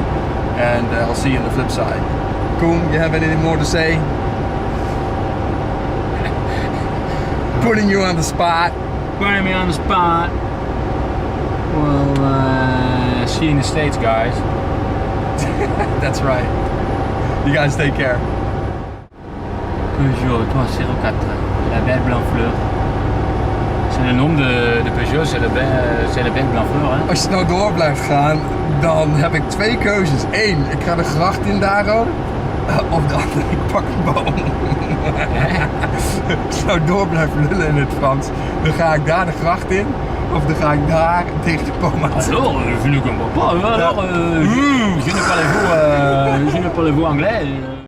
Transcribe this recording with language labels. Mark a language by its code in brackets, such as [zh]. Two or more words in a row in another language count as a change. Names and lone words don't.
[en] And I'll see you on the flip side. Koen, you have anything more to say? Putting you on the spot. Putting me on the spot. Well, see you in the States, guys. That's right. You guys take care. [fr] Peugeot 304, la belle blanc fleur. C'est le nom de Peugeot, c'est la belle blanc fleur. [nl] Hè? Als je nou door blijft gaan, dan heb ik twee keuzes. Eén, ik ga de gracht in Daro. Of de andere, ik pak een boom. Als ik nou door blijf lullen in het Frans, dan ga ik daar de gracht in. Of dan ga ik daar tegen de boom aan. [fr] Alors, je ne comprends pas. Alors, je ne parle pas anglais.